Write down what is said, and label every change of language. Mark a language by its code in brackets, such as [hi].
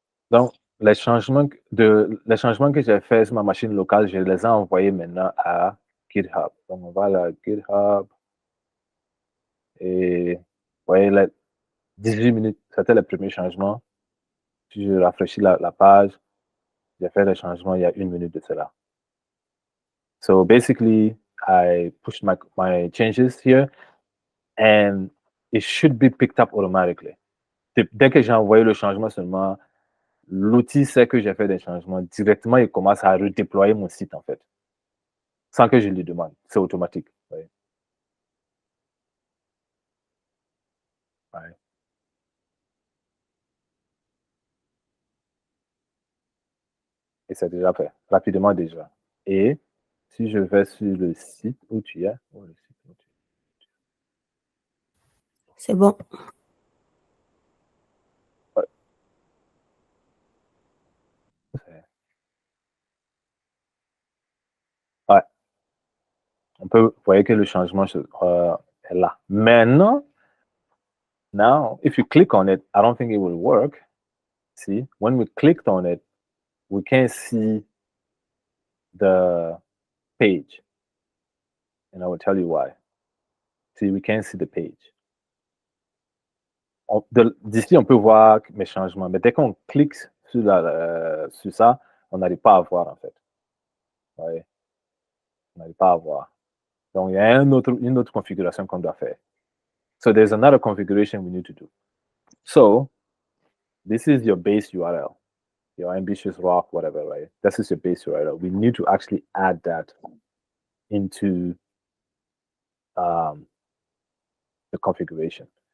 [fr] Donc, les changements que j'ai faits sur ma machine locale, je les ai envoyés maintenant à GitHub. Donc, on va à GitHub et vous voyez, là, 18 minutes, c'était le premier changement. Si je rafraîchis la page, j'ai fait le changement il y a 1 minute de cela. [en] So basically, I pushed my changes here and it should be picked up automatically. [fr] Dès que j'ai envoyé le changement seulement, l'outil sait que j'ai fait des changements. Directement, il commence à redéployer mon site, en fait. Sans que je lui demande. C'est automatique. Ouais. Ouais. Et c'est déjà fait. Rapidement déjà. Et si je vais sur le site où tu es, C'est bon. ouais. Ouais. Vous voyez que le changement est là. [en] Maintenant, now, if you click on it, I don't think it will work. See, when we clicked on it, we can't see the page. And I will tell you why. See, we can't see the page. [fr] D'ici, on peut voir mes changements. Mais dès qu'on clique sur ça, on n'arrive pas à voir, en fait. Ouais. On n'arrive pas à voir. Donc, il y a une autre configuration qu'on doit faire. [en] So, there's another configuration we need to do. So, this is your base URL, your ambitious rock, whatever, right? This is your base URL. We need to actually add that into the configuration.